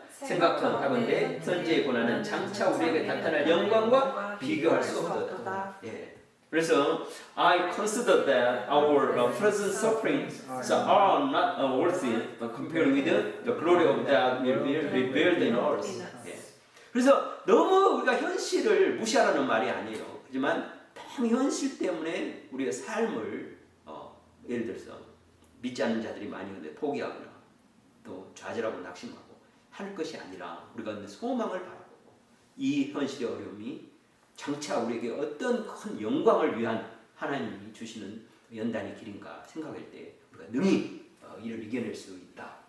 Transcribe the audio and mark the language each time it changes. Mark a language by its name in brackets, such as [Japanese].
[Korean] 생각하건대 현재의 고난은 장차 우리에게 나타날 영광과 비교할 수 없도다. [English] 그래서 I consider that our present sufferings are not worthy compared with the glory of that will be revealed in us. [Korean] 그래서 너무 우리가 현실을 무시하라는 말이 아니에요. 하지만 현실 때문에 우리의 삶을 예를 들어서 믿지 않는 자들이 많이 근데 포기하거나 또 좌절하고 낙심하고 할 것이 아니라 우리가 소망을 바라보고 이 현실의 어려움이 장차 우리에게 어떤 큰 영광을 위한 하나님이 주시는 연단의 길인가 생각할 때 우리가 능히 이를 이겨낼 수 있다.